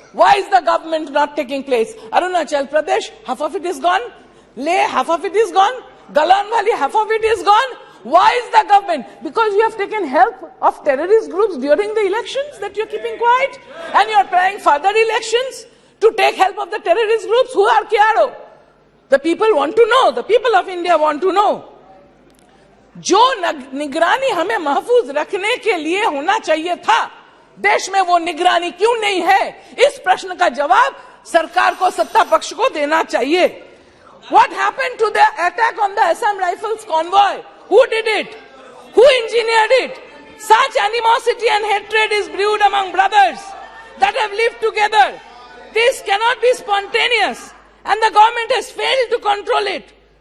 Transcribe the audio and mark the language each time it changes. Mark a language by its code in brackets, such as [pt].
[en] Why is the government not taking place? Arunachal Pradesh, half of it is gone. Leh, half of it is gone. Galan Valley, half of it is gone. Why is the government? Because you have taken help of terrorist groups during the elections that you're keeping quiet, and you're planning further elections to take help of the terrorist groups. Who are Kiaro? The people want to know. The people of India want to know. [hi] जो निगरानी हमें महफूज रखने के लिए होना चाहिए था, देश में वो निगरानी क्यों नहीं है? इस प्रश्न का जवाब सरकार को, सत्ता पक्ष को देना चाहिए. [en] What happened to the attack on the Assam Rifles convoy? Who did it? Who engineered it? Such animosity and hatred is brewed among brothers that have lived together. This cannot be spontaneous, and the government has failed to control it.